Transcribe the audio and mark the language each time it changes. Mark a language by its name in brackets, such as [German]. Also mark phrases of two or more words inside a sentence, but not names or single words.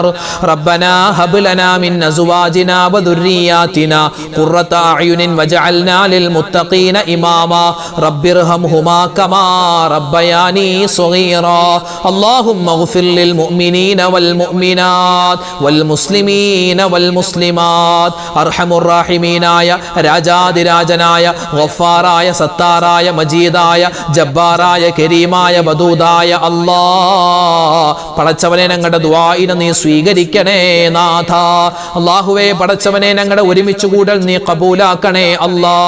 [Arabic] ربنا هب لنا من أزواجنا وذرياتنا قرة أعين واجعلنا للمتقين إماما. رب ارحمهما كما ربياني صغيرا. اللهم اغفر للمؤمنين والمؤمنات والمسلمين والمسلمات. أرحم الراحمين [Malayalam] ആയ രാജാതിരാജനായ ഗഫാറായ സത്താറായ മജീദായ ജബ്ബാറായ കരീമായ വദൂദായ അല്ലാഹ്, പടച്ചവനെ ഞങ്ങളുടെ ദുആഇനെ നീ സ്വീകരിക്കണേ നാഥ. അല്ലാഹുവേ പടച്ചവനെ ഞങ്ങളുടെ ഒരുമിച്ച് കൂടൽ നീ കബൂലാക്കണേ അല്ലാഹ്.